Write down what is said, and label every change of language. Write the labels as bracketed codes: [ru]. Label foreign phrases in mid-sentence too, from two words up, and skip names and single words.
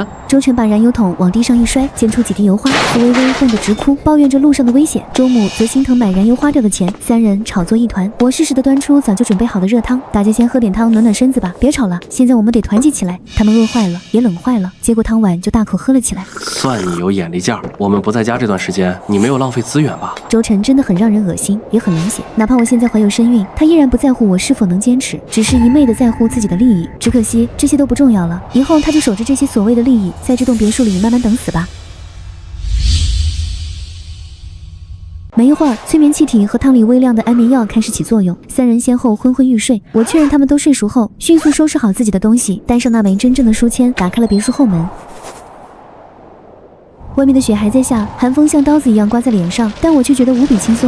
[zh] 周晨把燃油桶往地上一摔，濺出幾滴油花。蘇微微凍得直哭，抱怨着路上的危險。周母則心疼買燃油花掉的錢，三人吵作一團。我適時地端出早就準備好的熱湯，大家先喝點湯暖暖身子吧，別吵了，現在我們得團結起來。他們餓壞了，也冷壞了，接過湯碗就大口喝了起來。算你有眼力勁兒，我們不在家這段時間，你沒有浪費資源吧？周晨真的很讓人惡心，也很冷血。哪怕我現在懷有身孕，他依然不在乎我是否能堅持，只是一昧的在乎自己的利益。只可惜這些都不重要了，以後他就守着這些所謂的利益，在這棟別墅裡慢慢等死吧。沒一會兒，催眠氣體和湯裡微量的安眠藥開始起作用，三人先後昏昏欲睡。我確認他們都睡熟後，迅速收拾好自己的東西，帶上那枚真正的書籤，打開了別墅後門。外面的雪還在下，寒風像刀子一樣颳在臉上，但我卻覺得無比輕鬆。